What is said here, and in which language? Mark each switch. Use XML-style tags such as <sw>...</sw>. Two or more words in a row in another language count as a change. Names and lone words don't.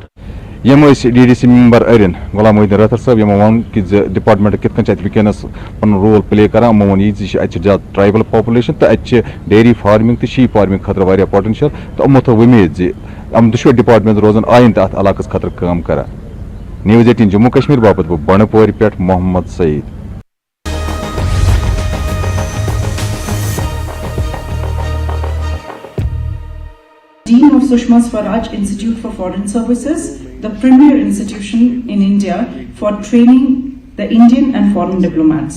<ks>یِم ٲسۍ</ks> <en>DDC member</en> <ks>أرِن غلام محدیٖن رٲتھر صٲب یِمو ووٚن کہِ زِ ڈِپاٹمنٹ کِتھ کٔنۍ چھِ اَتہِ وٕنکیٚنس پنُن</ks> <en>role play</en> <ks>کران یِمو ووٚن یہِ زِ اَتہِ چھِ زیادٕ</ks> <en>tribal population</en> <ks>تہٕ اَتہِ چھِ</ks> <en>dairy farming</en> <ks>تہٕ</ks> <en>sheep farming</en> <ks>خٲطرٕ واریاہ پوٹینشل تہٕ یِمو تھٲو وُمید زِ یِم دۄشوے ڈِپاٹمنٹ روزن آیندٕ اَتھ علاقس خٲطرٕ کٲم کران. نِوٕز 18 جموں کشمیٖر باپتھ گوٚو بنڈپورِ پٮ۪ٹھ محمد سعید.</ks> <en>Dean of Sushma Swaraj Institute for Foreign Services, the premier institution in India for training the Indian and foreign diplomats.</en>